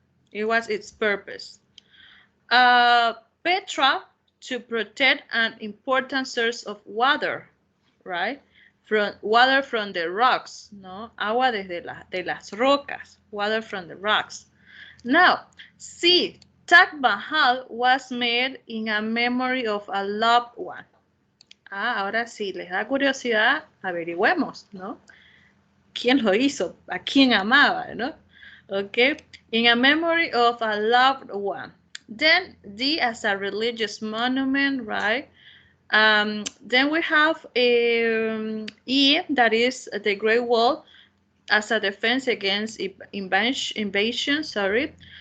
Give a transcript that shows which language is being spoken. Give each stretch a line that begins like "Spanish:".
English: It was its purpose. Petra, to protect an important source of water, right? Water from the rocks, no?
Spanish: Agua de las rocas,
English: water from the rocks. Now, see, Taj Mahal was made in a memory of a loved one.
Spanish: Ahora sí, les da curiosidad, averigüemos, ¿no? ¿Quién lo hizo? ¿A quién amaba, no?
English: Okay, in a memory of a loved one. Then D as a religious monument, right? Then we have E, that is the Great Wall as a defense against invasion, sorry.